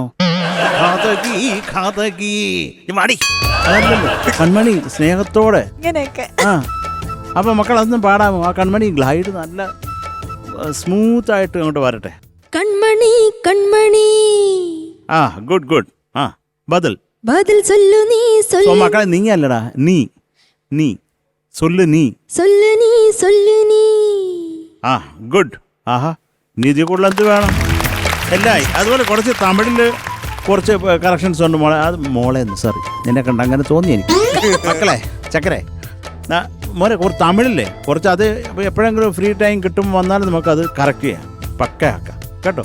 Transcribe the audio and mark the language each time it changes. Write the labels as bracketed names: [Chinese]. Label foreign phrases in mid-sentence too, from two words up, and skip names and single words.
[Malayalam] ഘാതകി ഘാതകി മാടി അതല്ലല്ലോ കൺമണി, സ്നേഹത്തോടെ. ഇങ്ങനെയൊക്കെ. ആ അപ്പൊ മക്കൾ അതൊന്നും പാടാമോ? ആ കൺമണി ഗ്ലൈഡ് നല്ല സ്മൂത്ത് ആയിട്ട് ഇങ്ങോട്ട് വരട്ടെ. [Tamil] கண்மணி கண்மணி [Malayalam] ആ [English] good good. [Malayalam] ആ ബദൽ [Tamil] பதில் சொல்லு நீ [Malayalam] സോ [Tamil] சொல்லு [Malayalam] മക്കളെ നീ അല്ലടാ, നീ നീ [Tamil] சொல்லு நீ. சொல்லு நீ சொல்லு நீ [Malayalam] ആ ഗുഡ്. ആഹാ നിധി കൂടുതലെന്ത് വേണം എല്ലായി. അതുപോലെ കുറച്ച് തമിഴിൽ കുറച്ച് കറക്ഷൻസ് ഉണ്ട് മോളെ. അത് മോളെ സോറി, നിന്നെ കണ്ട അങ്ങനെ തോന്നി എനിക്ക്. മക്കളെ ചക്കരെ മോനെ കുറച്ച് തമിഴില്ലേ കുറച്ച് അത് എപ്പോഴെങ്കിലും [English] free time [Malayalam] കിട്ടുമ്പോൾ വന്നാലും നമുക്കത് കറക്റ്റ് ചെയ്യാം, പക്കയാക്കാം കേട്ടോ.